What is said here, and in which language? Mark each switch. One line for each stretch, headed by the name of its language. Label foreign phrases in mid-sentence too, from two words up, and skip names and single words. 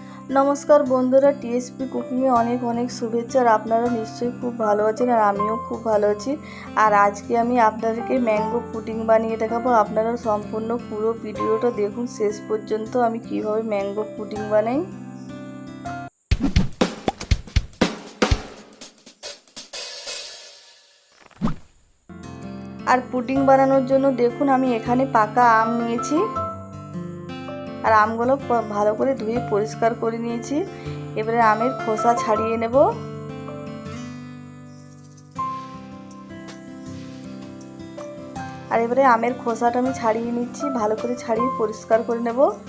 Bangla: নমস্কার বন্ধুরা টিএসপি কুকিং-এ অনেক অনেক শুভেচ্ছা আর আপনারা নিশ্চয় খুব ভালো আছেন আর আমিও খুব ভালো আছি। আর আজকে আমি আপনাদেরকে
English: mango pudding
Bangla: বানিয়ে দেখাব। আপনারা সম্পূর্ণ পুরো ভিডিওটা দেখুন শেষ পর্যন্ত আমি কীভাবে
English: mango pudding
Bangla: বানাই। আর পুডিং বানানোর জন্য দেখুন আমি এখানে পাকা আম নিয়েছি আর আমগুলো ভালো করে ধুয়ে পরিষ্কার করে নিয়েছি। এবারে আমের খোসা ছাড়িয়ে নেব। আর এবারে আমের খোসাটা আমি ছাড়িয়ে নিচ্ছি, ভালো করে ছাড়িয়ে পরিষ্কার করে নেব।